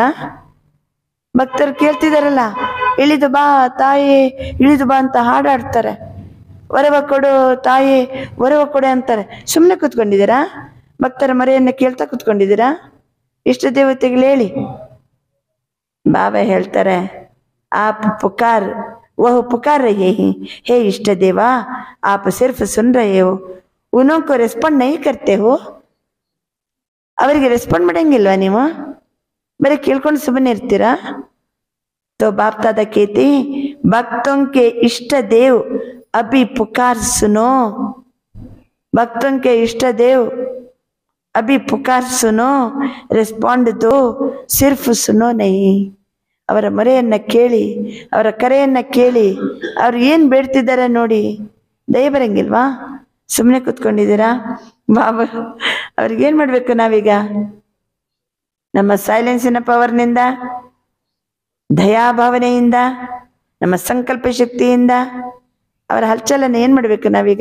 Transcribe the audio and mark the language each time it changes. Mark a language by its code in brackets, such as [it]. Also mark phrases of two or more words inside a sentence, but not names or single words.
[kn] ಭಕ್ತರು ಕೇಳ್ತಿದಾರಲ್ಲ, ಇಳಿದು ಬಾ ತಾಯಿ, ಇಳಿದು ಬಾ ಅಂತ ಹಾಡಾಡ್ತಾರೆ. ವರವ ಕೊಡು ತಾಯಿ, ವರವ ಕೊಡೆ ಅಂತಾರೆ. ಸುಮ್ಮನೆ ಕೂತ್ಕೊಂಡಿದ್ದೀರಾ? ಭಕ್ತರ ಮರೆಯನ್ನು ಕೇಳ್ತಾ ಕೂತ್ಕೊಂಡಿದ್ದೀರಾ? ಇಷ್ಟ ದೇವತೆಗಳು ಹೇಳಿ. ಬಾಬಾ ಹೇಳ್ತಾರೆ [hi] आप पुकार वह पुकार रहे हैं, हे इष्ट देवा आप सिर्फ सुन रहे हो, उन्हों को रेस्पॉन्ड नहीं करते हो. [kn] ಅವರಿಗೆ ರೆಸ್ಪಾಂಡ್ ಮಾಡಂಗಿಲ್ವಾ ನೀವು? ಬರೀ ಕೇಳ್ಕೊಂಡು ಸುಮ್ಮನೆ ಇರ್ತೀರಾ? [hi] तो बाप दादा कहते हैं भक्तों के इष्ट देव अभी पुकार सुनो, भक्तों के इष्ट देव अभी पुकार सुनो, रिस्पॉन्ड दो, सिर्फ सुनो नहीं. [kn] ಅವರ ಮೊರೆಯನ್ನ ಕೇಳಿ, ಅವರ ಕರೆಯನ್ನ ಕೇಳಿ, ಅವ್ರು ಏನು ಬೇಡ್ತಿದ್ದಾರೆ ನೋಡಿ. ದಯ ಬರಂಗಿಲ್ವಾ? ಸುಮ್ಮನೆ ಕೂತ್ಕೊಂಡಿದ್ದೀರಾ? ಬಾಬಾ ಅವ್ರಿಗೇನು ಮಾಡಬೇಕು ನಾವೀಗ? ನಮ್ಮ ಸೈಲೆನ್ಸಿನ ಪವರ್ನಿಂದ, ದಯಾಭಾವನೆಯಿಂದ, ನಮ್ಮ ಸಂಕಲ್ಪ ಶಕ್ತಿಯಿಂದ ಅವರ ಹಲ್ಚಲನ್ನು ಏನು ಮಾಡಬೇಕು ನಾವೀಗ?